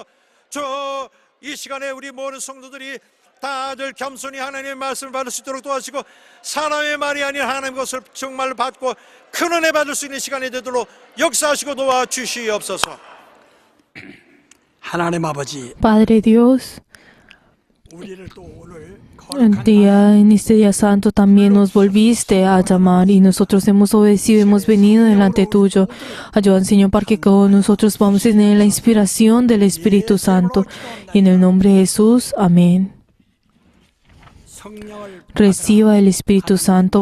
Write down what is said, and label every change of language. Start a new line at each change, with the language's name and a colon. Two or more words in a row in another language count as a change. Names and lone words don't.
Korean: 이 시간에 우리 모든 성도들이 다들 겸손히 하나님의 말씀을 받을 수 있도록 도와주시고 사람의 말이 아닌 하나님의 것을 정말로 받고 큰 은혜 받을 수 있는 시간이 되도록 역사하시고 도와주시옵소서. 하나님 아버지,
Spanish: Padre Dios,
Korean: 우리를 또 오늘
Spanish: en este día santo también nos volviste a llamar, y nosotros hemos obedecido, hemos venido delante tuyo. Ayúdanos, Señor, para que con nosotros podamos tener la inspiración del Espíritu Santo. Y en el nombre de Jesús, amén. Reciba el Espíritu Santo.